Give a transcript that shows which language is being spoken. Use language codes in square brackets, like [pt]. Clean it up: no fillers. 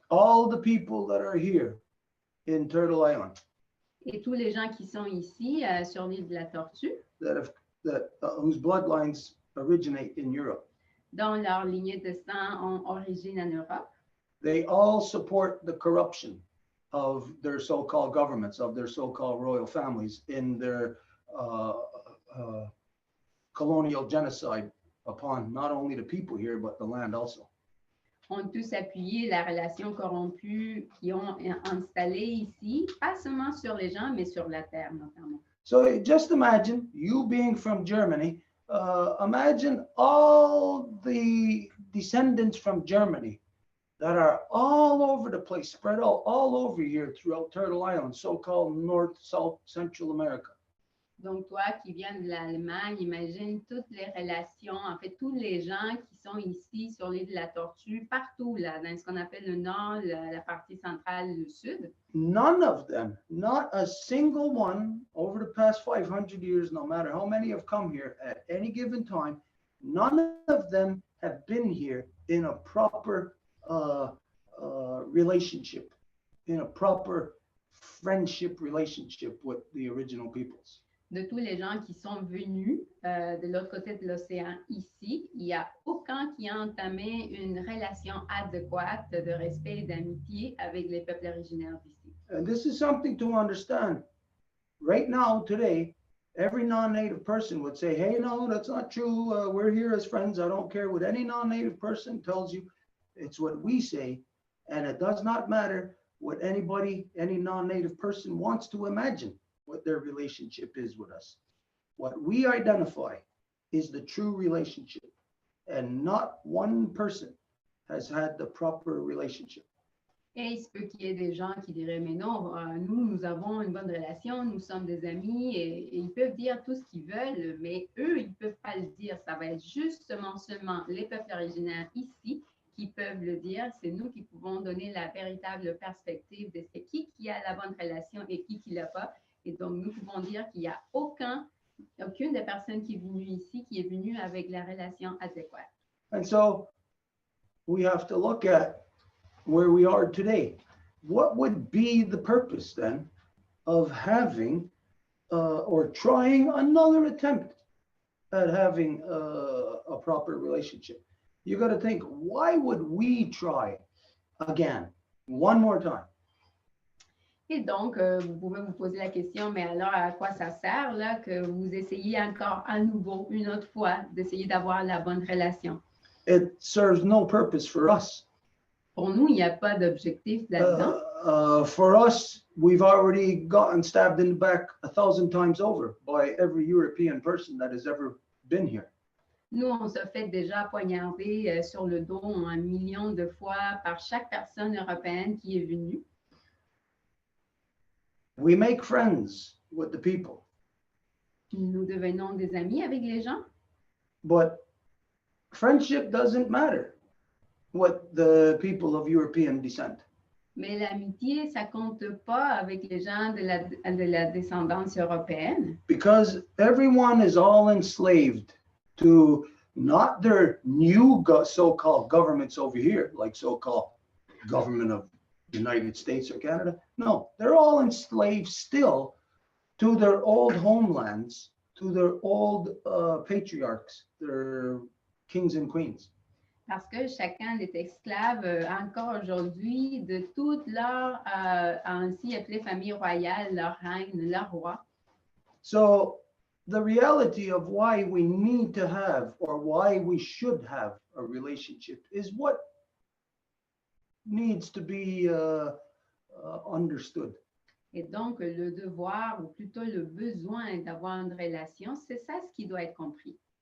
[en] All the people that are here in Turtle Island, [fr] et tous les gens qui sont ici sur l'île de la Tortue, [en] whose bloodlines originate in Europe, [fr] dont leur lignée de sang ont origine en Europe, [en] they all support the corruption of their so-called governments, of their so-called royal families in their colonial genocide upon not only the people here, but the land also. [fr] ont tous appuyé la relation corrompue qu'ils ont installée ici, pas seulement sur les gens, mais sur la terre notamment. [en] So just imagine you being from Germany. Imagine all the descendants from Germany that are all over the place, spread out all over here throughout Turtle Island, so-called North, South, Central America. [fr] Donc, toi qui viens de l'Allemagne, imagine toutes les relations, en fait, tous les gens qui sont ici sur l'île de la Tortue, partout, là, dans ce qu'on appelle le nord, la partie centrale, le sud. [en] None of them, not a single one over the past 500 years, no matter how many have come here at any given time, none of them have been here in a proper relationship, in a proper friendship relationship with the original peoples. [fr] De tous les gens qui sont venus de l'autre côté de l'océan ici, il n'y a aucun qui a entamé une relation adéquate de respect et d'amitié avec les peuples originaires d'ici. [en] And this is something to understand. Right now, today, every non-native person would say, hey, no, that's not true. We're here as friends. I don't care what any non-native person tells you. It's what we say. And it does not matter what anybody, any non-native person wants to imagine what their relationship is with us. What we identify is the true relationship. And not one person has had the proper relationship. [fr] Et il se peut qu'il y ait des gens qui diraient, mais non, nous avons une bonne relation, nous sommes des amis, et ils peuvent dire tout ce qu'ils veulent, mais eux, ils ne peuvent pas le dire. Ça va être justement seulement les peuples originaires ici qui peuvent le dire. C'est nous qui pouvons donner la véritable perspective de c'est qui a la bonne relation et qui l'a pas. Et donc, nous pouvons dire qu'il n'y a aucune des personnes qui est venue ici qui est venue avec la relation adéquate. [en] And so we have to look at where we are today. What would be the purpose then of having or trying another attempt at having a proper relationship? You got to think, why would we try again, one more time? [fr] Et donc, vous pouvez vous poser la question, mais alors à quoi ça sert là, que vous essayez encore à nouveau, une autre fois, d'essayer d'avoir la bonne relation? [en] It serves no purpose for us. [fr] Pour nous, il n'y a pas d'objectif là-dedans. [en] For us, we've already gotten stabbed in the back 1,000 times over by every European person that has ever been here. [fr] Nous, on se fait déjà poignarder sur le dos 1 million de fois par chaque personne européenne qui est venue. [en] We make friends with the people. [fr] Nous devenons des amis avec les gens. [en] But friendship doesn't matter with the people of European descent. [fr] Mais l'amitié, ça compte pas avec les gens de la descendance européenne. [en] Because everyone is all enslaved to not their new so-called governments over here, like so-called government of the United States or Canada. No, they're all enslaved still to their old homelands, to their old patriarchs, their kings and queens. [fr] Parce que chacun est esclave encore aujourd'hui de toute leur ainsi appelée famille royale, leur reine, leur roi. [en] So the reality of why we need to have or why we should have a relationship is what needs to be understood. [fr] Et donc, le devoir, ou plutôt le besoin d'avoir une relation, c'est ça ce qui doit être compris.